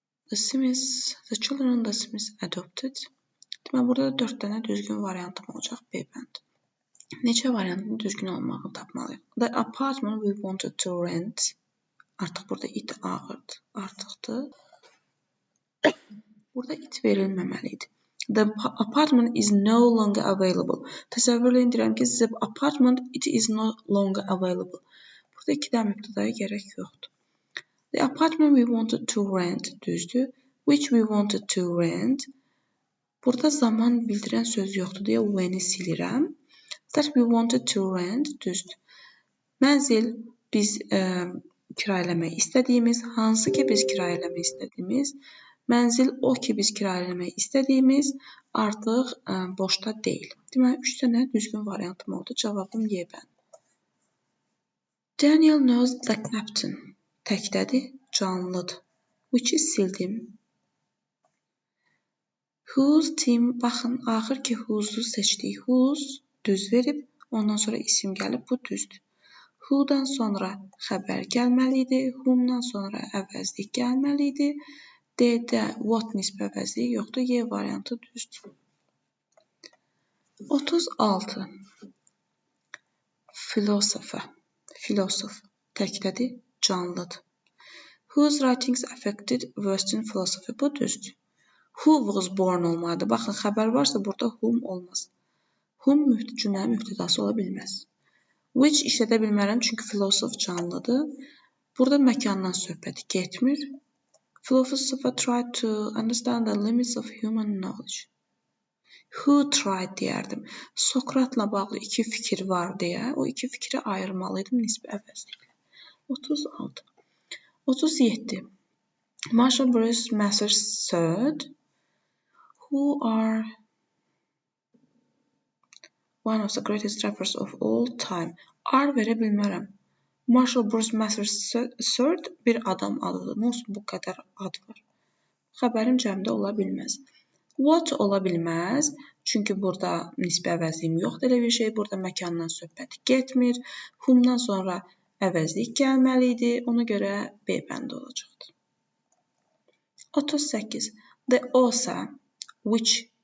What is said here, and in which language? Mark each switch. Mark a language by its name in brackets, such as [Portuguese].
[English] The children the Smiths adopted. [Azerbaijani] Deməli, burada da 4 dənə düzgün variantım olacaq B bəndi. Neçə variantın düzgün olmağını tapmalıyıq. [English] The apartment we wanted to rent. [Azerbaijani] Artıq burada it ağırdır. Artıqdır. Burada it verilməməli idi. [English] The apartment is no longer available. [Azerbaijani] Təsəvvürləyin deyirəm ki, sizə [English] apartment it is no longer available. [Azerbaijani] Burada 2 dənə mübtədaya gərək yoxdur. [English] The apartment we wanted to rent düzdür. Which we wanted to rent. [Azerbaijani] Burada zaman bildirən söz yoxdur deyə when-i silirəm. [English] That we wanted to rent [Azerbaijani] düzdür. Mənzil biz kirayələmək istədiyimiz, hansı ki biz kirayələmək istədiyimiz, mənzil o ki biz kirayələmək istədiyimiz artıq boşda deyil. Deməli, 3 dənə düzgün variantım oldu. Cavabım Y bəndi. [English] Daniel knows the captain. [Azerbaijani] Təkdədir, canlıdır. Which-i sildim. Whose team, baxın, axır ki who's-u seçdik. Whose düz verib, ondan sonra isim gəlib, bu düzdür. Who-dan sonra xəbər gəlməli idi, whom-dan sonra əvəzlik gəlməli idi. D-də what nisbə əvəzliyi yoxdur, Y variantı düzdür. 36. Philosopher. Təkdədir, canlıdır. [English] Whose writings affected Western philosophy. [Azerbaijani] Bu düzdür. [English] Who was born [Azerbaijani] olmalıdır. Baxın, xəbər varsa burada whom olmaz. Whom cümlənin mübtədası ola bilməz. Which işlədə bilmərəm, çünki philosopher canlıdır. Burada məkandan söhbət getmir. [English] Philosopher tried to understand the limits of human knowledge. [Azerbaijani] Who tried deyərdim. Sokratla bağlı 2 fikir var deyə, o 2 fikri ayırmalıydım nisbə əvəzliklə. 36. 37. [English] Marshall Bruce Masters III, who are one of the greatest rappers of all time. [Azerbaijani] R verə bilmərəm. Marshall Bruce Masters III bir adam adıdır. Nə olsun, bu qədər ad var. Xəbərim cəmdə ola bilməz. What ola bilməz, çünki burada nisbə əvəzliyim yoxdur elə bir şey. Burada məkandan söhbət getmir. Whom-dan sonra əvəzlik gəlməli idi. Ona görə B bəndi olacaqdır. 38. [English] The author, which